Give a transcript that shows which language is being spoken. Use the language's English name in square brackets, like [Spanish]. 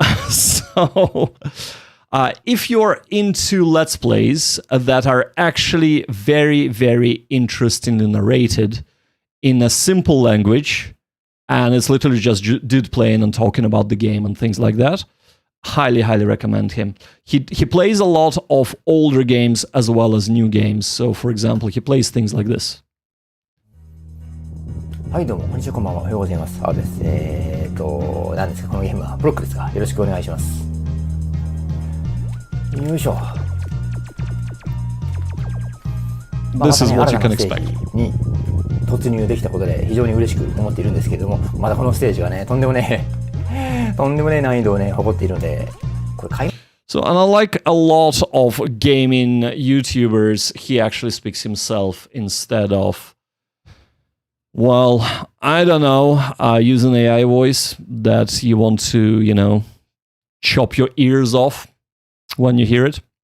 [English] So, if you're into Let's Plays that are actually very, very interestingly narrated in a simple language, and it's literally just dude playing and talking about the game and things like that, highly, highly recommend him. He plays a lot of older games as well as new games. So, for example, he plays things like this. [Japanese] はいどうもこんにちはこんばんはおはようございます青です何ですかこのゲームはブロックですかよろしくお願いしますよいしょ [English] This is what you can expect [Japanese] に突入できたことで非常に嬉しく思っているんですけれどもまだこのステージはねとんでもねえ難易度をね誇っているのでこれ [English] So, and I like a lot of gaming YouTubers, he actually speaks himself instead of well, I don't know, use an AI voice that you want to, chop your ears off when you hear it.